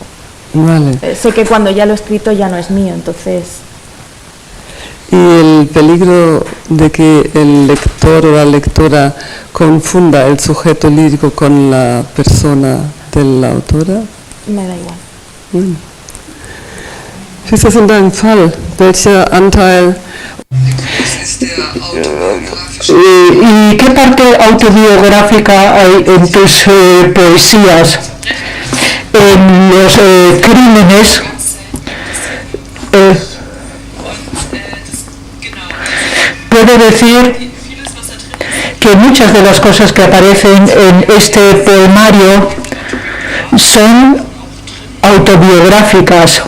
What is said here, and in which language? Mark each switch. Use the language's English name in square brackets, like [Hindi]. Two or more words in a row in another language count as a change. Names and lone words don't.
[Spanish] Vale. Sé que cuando ya lo he escrito ya no es mío, entonces... ¿Y el peligro de que el lector o la lectora confunda el sujeto lírico con la persona de la autora? Me da igual. [German] Wie ist das in deinem Fall? Welcher Anteil? [Spanish] ¿Y qué parte autobiográfica hay en tus poesías? En los crímenes, puedo decir que muchas de las cosas que aparecen en este poemario son autobiográficas,